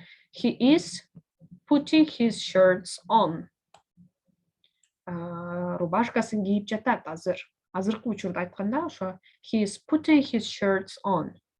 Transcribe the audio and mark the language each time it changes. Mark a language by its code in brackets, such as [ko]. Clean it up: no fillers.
[en] He is putting his shirts on. [ky] Рубашкасын кийип жатат азыр. Азыркы учурда айтканда ошо [en] he is putting his shirts on.